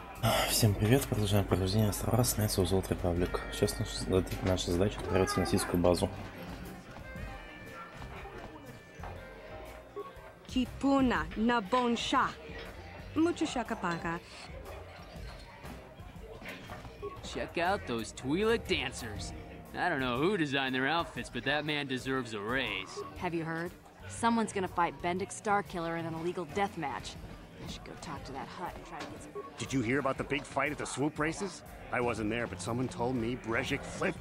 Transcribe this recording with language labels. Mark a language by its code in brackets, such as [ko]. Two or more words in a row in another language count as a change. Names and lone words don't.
[ru] Всем привет, продолжаем прохождение острова Снятся Узол Репаблик. Сейчас наша задача отправиться на Ситховскую базу. Kipuna na bonsha. Mucho shakapaka. [en] Check out those Twi'lek dancers. I don't know who designed their outfits, but that man deserves a raise. Have you heard? Someone's gonna fight Bendix Starkiller in an illegal death match. I should go talk to that hut and try to get some... Did you hear about the big fight at the swoop races? I wasn't there, but someone told me Brezhik flipped.